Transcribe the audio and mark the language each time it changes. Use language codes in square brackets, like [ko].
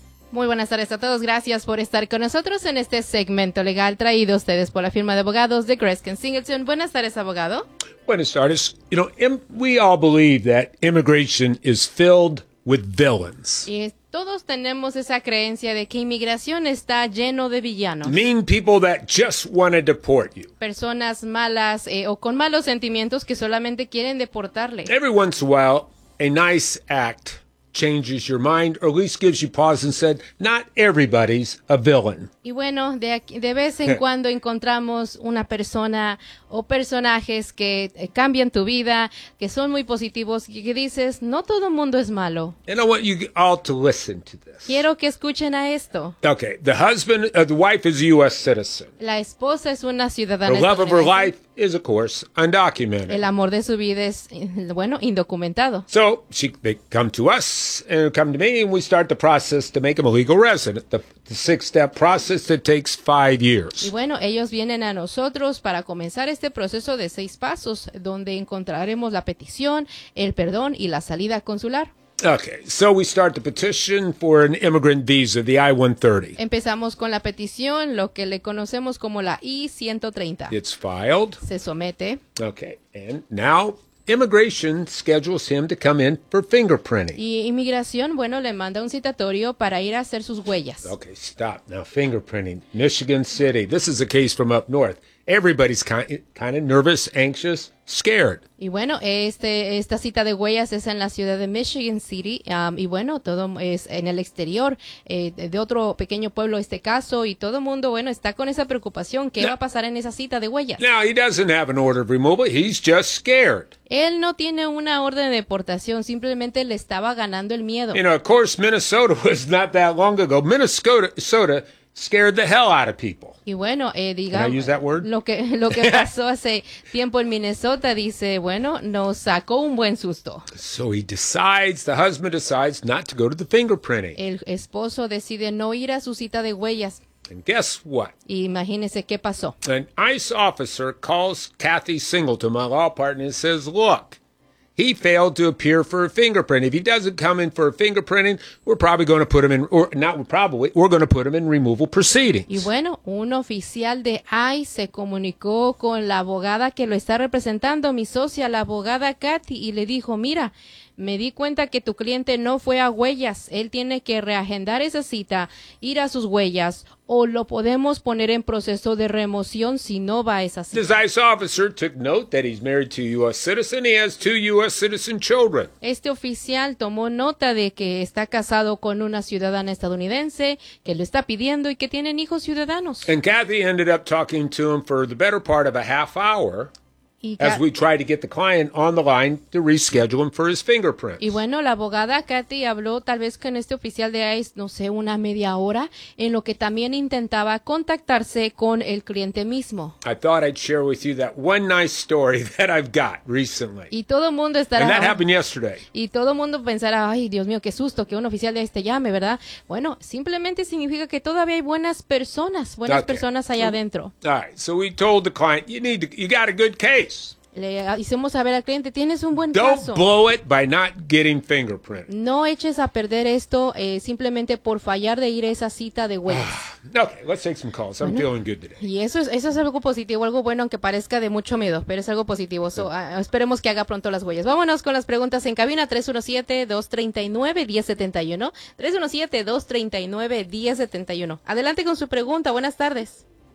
[es] Muy buenas tardes a todos. Gracias por estar con nosotros en este segmento legal traído a ustedes por la firma de abogados de Greskin Singleton. Buenas tardes, abogado. Buenas tardes. [en] You know, we all believe that immigration is filled with villains. [es] Y todos tenemos esa creencia de que inmigración está lleno de villanos. [en] Mean people that just want to deport you. [es] Personas malas o con malos sentimientos que solamente quieren deportarle. [en] Every once in a while, a nice act changes your mind, or at least gives you pause and said, not everybody's a villain. [es] Y bueno, de vez en cuando encontramos una persona o personajes que cambian tu vida, que son muy positivos, y que dices, no todo mundo es malo. [en] And I want you all to listen to this. [es] Quiero que escuchen a esto. [en] Okay, the husband, the wife is a U.S. citizen. [es] La esposa es una ciudadana. [en] The love of her life is, of course, undocumented. [es] El amor de su vida es, bueno, indocumentado. [en] So, they come to us. And come to me, and we start the process to make them a legal resident. The six-step process that takes 5 years. [es] Y bueno, ellos vienen a nosotros para comenzar este proceso de seis pasos, donde encontraremos la petición, el perdón y la salida consular. [en] Okay, so we start the petition for an immigrant visa, the I-130. [es] Empezamos con la petición, lo que le conocemos como la I-130. [en] It's filed. [es] Se somete. [en] Okay, and now immigration schedules him to come in for fingerprinting. [es] Y inmigración, bueno, le manda un citatorio para ir a hacer sus huellas. [en] Okay, stop. Now, fingerprinting. Michigan City. This is a case from up north. Everybody's kind of nervous, anxious, scared. [es] Y bueno, esta cita de huellas es en la ciudad de Michigan City. Y bueno, todo es en el exterior, de otro pequeño pueblo este caso. Y todo el mundo, bueno, está con esa preocupación. ¿Qué va a pasar en esa cita de huellas? [en] Now, he doesn't have an order of removal. He's just scared. [es] Él no tiene una orden de deportación. Simplemente le estaba ganando el miedo. [en] You know, of course, Minnesota was not that long ago. Minnesota scared the hell out of people. [es] Y bueno, digamos, [en] can I use that word? [es] lo que pasó hace tiempo en Minnesota, dice, bueno, nos sacó un buen susto. [en] So he decides, the husband decides not to go to the fingerprinting. [es] El esposo decide no ir a su cita de huellas. [en] And guess what? [es] Y imagínese qué pasó. [en] An ICE officer calls Kathy Singleton, my law partner, and says, look, he failed to appear for a fingerprint. If he doesn't come in for a fingerprinting, we're probably going to put him in, or not probably, we're going to put him in removal proceedings. [es] Y bueno, un oficial de ICE se comunicó con la abogada que lo está representando, mi socia, la abogada Kathy, y le dijo, mira, me di cuenta que tu cliente no fue a huellas. Él tiene que reagendar esa cita, ir a sus huellas, o lo podemos poner en proceso de remoción si no va a esa cita. [en] This ICE officer took note that he's married to a U.S. citizen. He has two U.S. citizen children. [es] Este oficial tomó nota de que está casado con una ciudadana estadounidense, que lo está pidiendo y que tienen hijos ciudadanos. [en] And Kathy ended up talking to him for the better part of a half hour. As we try to get the client on the line to reschedule him for his fingerprints. [es] Y bueno, la abogada Kathy habló tal vez con este oficial de ICE, no sé, una media hora, en lo que también intentaba contactarse con el cliente mismo. [en] I thought I'd share with you that one nice story that I've got recently. [es] Y todo el mundo estará. [en] And that happened yesterday. [es] Y todo el mundo pensará, ay, Dios mío, qué susto que un oficial de ICE te llame, ¿verdad? Bueno, simplemente significa que todavía hay buenas okay. Personas allá adentro. [en] All right, so we told the client, you got a good case. [es] Le hicimos saber al cliente, tienes un buen caso. [en] Don't blow it by not getting fingerprinted. [es] No eches a perder esto simplemente por fallar de ir a esa cita de huellas. [en] Okay, let's take some calls. I'm feeling good today. [es] Y eso es algo positivo, algo bueno, aunque parezca de mucho miedo, pero es algo positivo. So, esperemos que haga pronto las huellas. Vámonos con las preguntas en cabina 317-239-1071. 317-239-1071. Adelante con su pregunta. Buenas tardes.